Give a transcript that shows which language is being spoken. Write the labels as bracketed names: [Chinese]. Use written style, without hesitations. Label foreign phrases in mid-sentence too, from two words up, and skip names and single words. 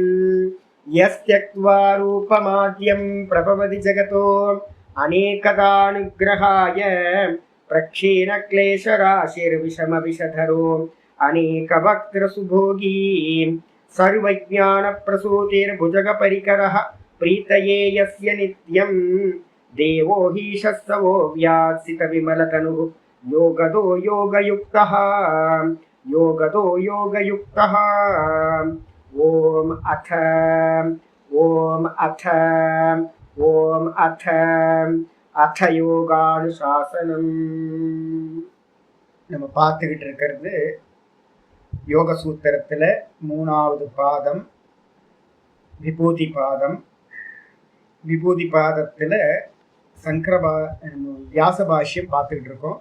[Sanskrit] यस्त्यक्त्वा रूपमाद्यं प्रभवति जगतो अनेकदानुग्रहाय प्रक्षीणक्लेशराशिर्विषमविषधरो अनेकवक्त्रसुभोगी सर्वज्ञानप्रसूतिर्भुजगपरिकरः प्रीतये यस्य नित्यं देवो हि शस्तवो व्यात्सितविमलतनुः योगदो योगयुक्तः योगदो योगयुक्तः। ओम अथ யோகானுசாசனம். [Tamil] நம்ம பார்த்துக்கிட்டு இருக்கிறது யோக சூத்திரத்துல 3வது பாதம் விபூதி பாதம். விபூதி பாதத்துல வியாச பாஷ்யம் பார்த்துக்கிட்டு இருக்கோம்.